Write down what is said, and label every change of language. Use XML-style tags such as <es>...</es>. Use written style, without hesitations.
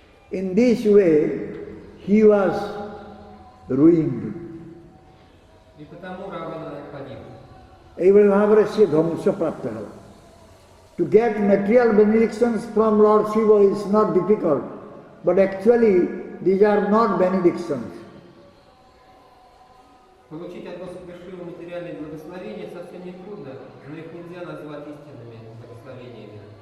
<en>In this way he was ruined.</en> <ru>И потому Равана погиб.</ru> <hi>एवं भाव से ध्वंस प्राप्त है।</hi> <en>To get material benedictions from Lord Shiva is not difficult, but actually these are not benedictions.</en> <ru>Получить от Господа Шивы материальные благословения совсем не трудно, но их нельзя назвать истинными благословениями.</ru>